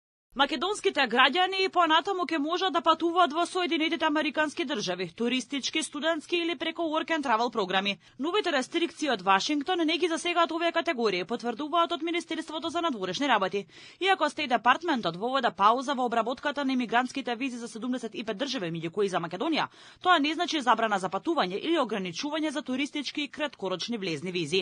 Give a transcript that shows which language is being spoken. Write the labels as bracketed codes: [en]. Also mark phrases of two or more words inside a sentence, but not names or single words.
[mk] Македонските граѓани и понатаму ќе можат да патуваат во Соединетите Американски држави, туристички, студентски или преку [en] work and travel [mk] програми. Новите рестрикции од Вашингтон не ги засегаат овие категории, потврдуваат од Министерството за надворешни работи. Иако Стејт департментот воведе пауза во обработката на имигрантските визи за 75 држави, меѓу кои за Македонија, тоа не значи забрана за патување или ограничување за туристички и краткорочни влезни визи.